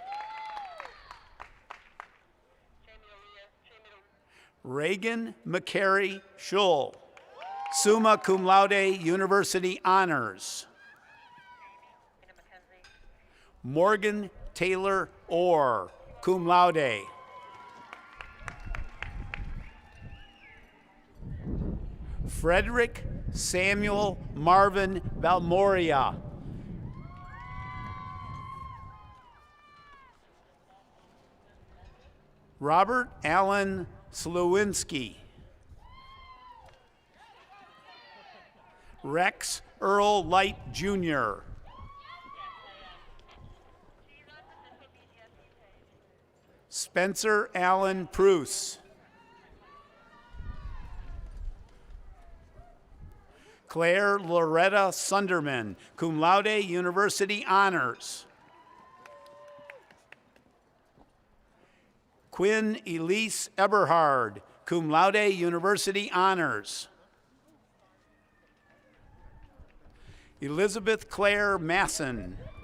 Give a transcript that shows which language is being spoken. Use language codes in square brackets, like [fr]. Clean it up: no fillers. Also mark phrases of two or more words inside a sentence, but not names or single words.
[en] Reagan McCary Schull, [la] summa cum laude, [en] University Honors. Morgan Taylor Orr, [la] cum laude. [en] Frederick Samuel Marvin Valmoria. Robert Allen Slewinski. Rex Earl Light Jr. Spencer Allen Pruce. Claire Loretta Sunderman, [la] cum laude, [en] University Honors. Quinn Elise Eberhard, [la] cum laude, [en] University Honors. Elizabeth Claire Masson.